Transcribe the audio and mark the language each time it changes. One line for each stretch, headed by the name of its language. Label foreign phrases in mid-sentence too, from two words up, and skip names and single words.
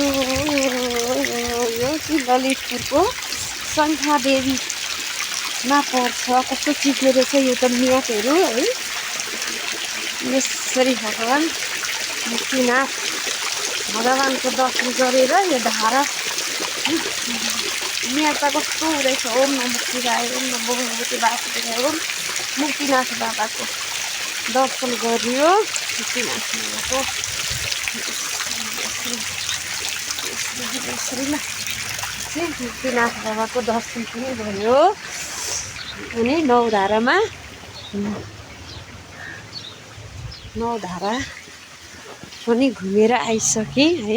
Nepali: यो चाहिँ ललितपुरको शङ्खादेवीमा पर्छ। कस्तो चिप्लो रहेछ यो त म्यापहरू है। यसरी मुक्तिनाथ भगवानको दर्शन गरेर यो धारा म्याप त कस्तो हुँदैछ।
Sanskrit: ओम नमः शिवाय, ओम नमो भगवते वासुदेवाय, ओम
Nepali: मुक्तिनाथ बाबाको दर्शन गरियो। मुक्तिनाथ बाबाको मुक्तिनाथ बाबाको दर्शन पनि भयो। अनि नौ धारा पनि घुमेर आइसकेँ है।